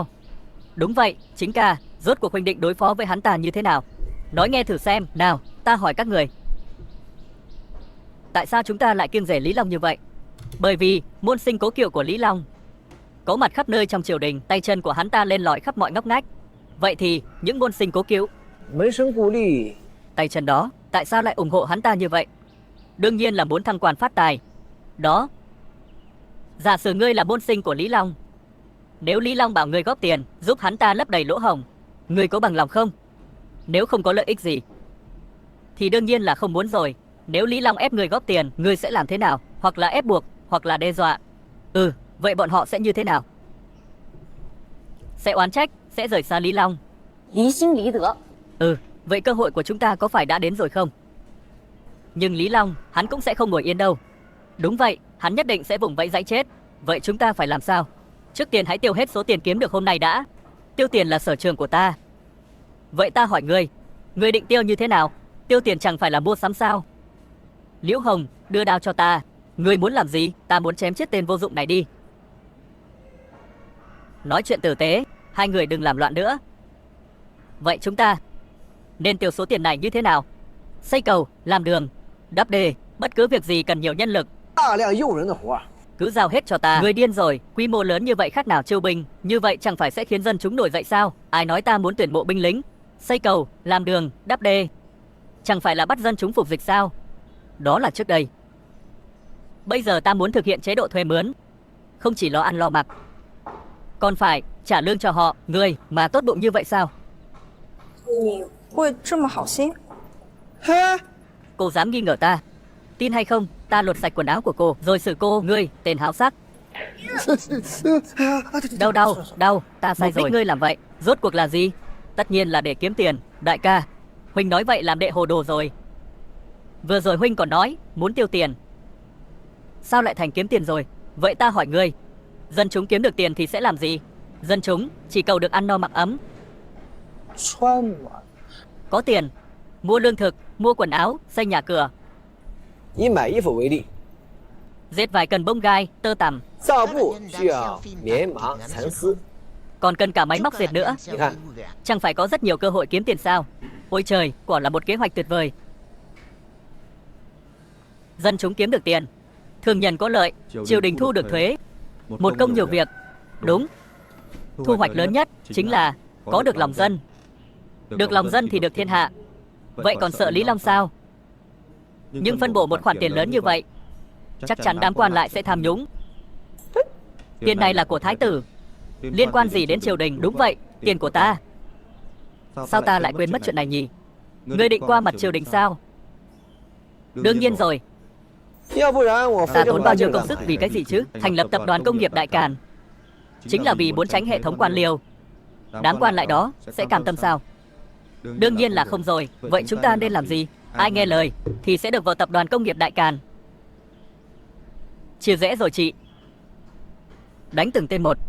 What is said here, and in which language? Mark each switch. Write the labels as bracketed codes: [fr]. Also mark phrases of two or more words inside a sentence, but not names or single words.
[vi] Đúng vậy, chính ca, rốt cuộc huynh định đối phó với hắn ta như thế nào? Nói nghe thử xem, nào, ta hỏi các người. Tại sao chúng ta lại kiêng rẻ Lý Long như vậy? Bởi vì môn sinh cố cựu của Lý Long có mặt khắp nơi trong triều đình, tay chân của hắn ta lên lỏi khắp mọi ngóc ngách. Vậy thì những môn sinh cố cựu, [zh] 门生故吏， [vi] tay chân đó, tại sao lại ủng hộ hắn ta như vậy? Đương nhiên là muốn thăng quan phát tài. Đó, giả sử ngươi là môn sinh của Lý Long, nếu Lý Long bảo ngươi góp tiền giúp hắn ta lấp đầy lỗ hổng, ngươi có bằng lòng không? Nếu không có lợi ích gì thì đương nhiên là không muốn rồi. Nếu Lý Long ép ngươi góp tiền, ngươi sẽ làm thế nào? Hoặc là ép buộc, hoặc là đe dọa. Vậy bọn họ sẽ như thế nào? Sẽ oán trách, sẽ rời xa Lý Long. [zh] 离心离德。 [vi] Vậy cơ hội của chúng ta có phải đã đến rồi không? Nhưng Lý Long, hắn cũng sẽ không ngồi yên đâu. Đúng vậy, hắn nhất định sẽ vùng vẫy giãy chết. Vậy chúng ta phải làm sao? Trước tiên hãy tiêu hết số tiền kiếm được hôm nay đã. Tiêu tiền là sở trường của ta. Vậy ta hỏi ngươi định tiêu như thế nào? Tiêu tiền chẳng phải là mua sắm sao? Liễu Hồng, đưa đao cho ta. Ngươi muốn làm gì? Ta muốn chém chết tên vô dụng này đi. Nói chuyện tử tế, hai người đừng làm loạn nữa. Vậy chúng ta nên tiêu số tiền này như thế nào? Xây cầu, làm đường, đắp đê, bất cứ việc gì cần nhiều nhân lực, [zh] 大量诱人的活， [vi] cứ giao hết cho ta. Người điên rồi, quy mô lớn như vậy khác nào chiêu binh. Như vậy chẳng phải sẽ khiến dân chúng nổi dậy sao? Ai nói ta muốn tuyển bộ binh lính? Xây cầu, làm đường, đắp đê, chẳng phải là bắt dân chúng phục dịch sao? Đó là trước đây. Bây giờ ta muốn thực hiện chế độ thuê mướn, không chỉ lo ăn lo mặc, còn phải trả lương cho họ. Ngươi mà tốt bụng như vậy sao? [zh] 你会这么好心？ [vi] Cô dám nghi ngờ ta? Tin hay không, ta lột sạch quần áo của cô rồi xử cô. Ngươi, tên háo sắc. Đau, ta sai rồi. Ngươi làm vậy rốt cuộc là gì? Tất nhiên là để kiếm tiền. Đại ca, huynh nói vậy làm đệ hồ đồ rồi. Vừa rồi huynh còn nói muốn tiêu tiền, sao lại thành kiếm tiền rồi? Vậy ta hỏi ngươi, dân chúng kiếm được tiền thì sẽ làm gì? Dân chúng chỉ cầu được ăn no mặc ấm, [zh] 穿暖。 [vi] có tiền mua lương thực, mua quần áo, xây nhà cửa. [zh] 以买衣服为例， [vi] Dệt vài cần bông gai, tơ tằm, [zh] 造布需要棉麻蚕丝， [vi] còn cần cả máy móc dệt nữa. Selfie Hả? ouvert. Chẳng phải có rất nhiều cơ hội kiếm tiền sao? Ôi trời, quả là một kế hoạch tuyệt vời. Dân chúng kiếm được tiền, thương nhân có lợi, triều đình thu được thuế. Một công nhiều việc. Đúng, thu hoạch lớn nhất chính là có được lòng dân. Được lòng dân thì được thiên hạ. Vậy còn sợ Lý Long sao? Nhưng phân bổ một khoản tiền lớn như vậy, chắc chắn đám quan lại sẽ tham nhũng. Tiền này là của thái tử, liên quan gì đến triều đình? Đúng vậy, tiền của ta. Sao ta lại quên mất chuyện này nhỉ? Ngươi định qua mặt triều đình sao? Đương nhiên rồi. [zh] 要不然我 [vi] Ta [zh] 费这 [vi] tốn [zh] 么 [vi] bao [zh] 大 [vi] nhiêu [zh] 劲 [vi] công [zh] 干 [vi] sức [zh] 嘛？ [vi] vì cái gì chứ? Thành lập tập đoàn công nghiệp Đại Càn chính là vì muốn tránh hệ thống quan liêu. Đám quan lại đó sẽ cam tâm sao? Đương nhiên là không rồi. Vậy chúng ta nên làm gì? Ai nghe lời thì sẽ được vào tập đoàn công nghiệp Đại Càn. Chia rẽ rồi chị. Đánh từng tên một.